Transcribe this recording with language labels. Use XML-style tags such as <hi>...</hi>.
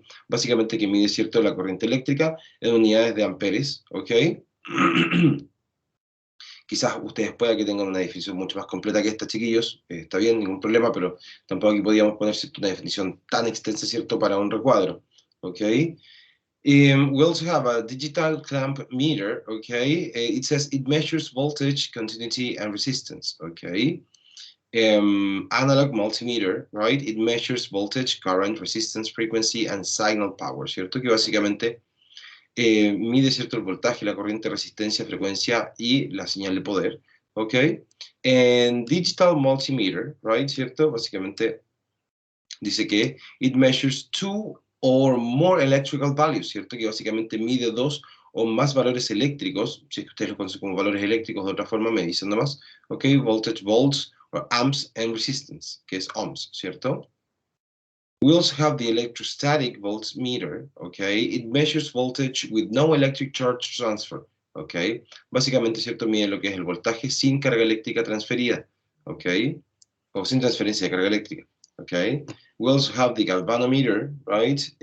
<es>Básicamente que mide, ¿cierto? La corriente eléctrica en unidades de amperes, ¿ok? Quizás ustedes puedan que tengan una definición mucho más completa que esta, chiquillos. Está bien, ningún problema, pero tampoco aquí podíamos poner, ¿cierto? Una definición tan extensa, ¿cierto? Para un recuadro. Okay.</es> <en>We also have a digital clamp meter. Okay. It says it measures voltage, continuity, and resistance. Okay. Analog multimeter, right? It measures voltage, current, resistance, frequency, and signal power.</en> <es>¿Cierto? Que básicamente mide, ¿cierto? El voltaje, la corriente, resistencia, frecuencia y la señal de poder.</es> <en>Okay. And digital multimeter, right? ¿Cierto?</en> <es>Básicamente dice que</es> <en>it measures two or more electrical values, ¿cierto?</en> <es>Que básicamente mide dos o más valores eléctricos, si es que ustedes lo conocen como valores eléctricos de otra forma, me dicen nomás, ¿ok?</es> <en>Voltage, volts, or amps and resistance,</en> <es>que es ohms,</es> <en>¿cierto? We also have the electrostatic voltmeter, okay? It measures voltage with no electric charge transfer, okay?</en> <es>Básicamente, ¿cierto? Mide lo que es el voltaje sin carga eléctrica transferida, okay? O sin transferencia de carga eléctrica, okay?</es> <en>We also have the galvanometer, right?</en>